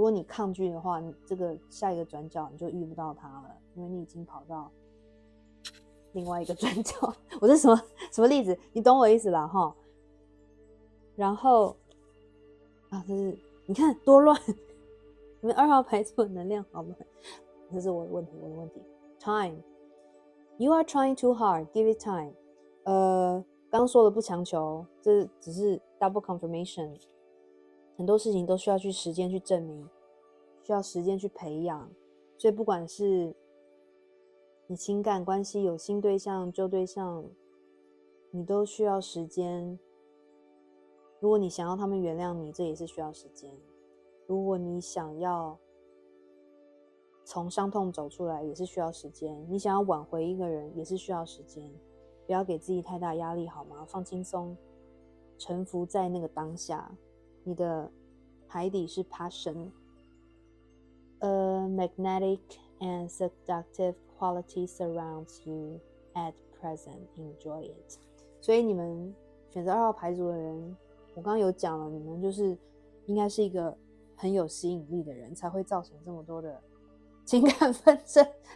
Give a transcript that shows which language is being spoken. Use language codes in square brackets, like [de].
[zh] 如果你抗拒的话，你这个下一个转角你就遇不到他了，因为你已经跑到另外一个转角。我是什么例子？你懂我意思啦齁。然后这是你看多乱，你们2号牌组的能量好乱，这是我的问题。 [en] Time, you are trying too hard, give it time。 [zh] 刚说的不强求，这只是 [en] double confirmation。 [zh] 很多事情都需要去时间去证明，需要时间去培养。所以不管是你情感关系有新对象旧对象，你都需要时间。如果你想要他们原谅你，这也是需要时间。如果你想要从伤痛走出来，也是需要时间。你想要挽回一个人，也是需要时间。不要给自己太大压力好吗？放轻松，臣服在那个当下。你的牌底是 [en] passion, a magnetic and seductive quality surrounds you at present. Enjoy it. [zh] 所以你们选择2号牌组的人，我刚刚有讲了，你们就是应该是一个很有吸引力的人，才会造成这么多的情感纷争。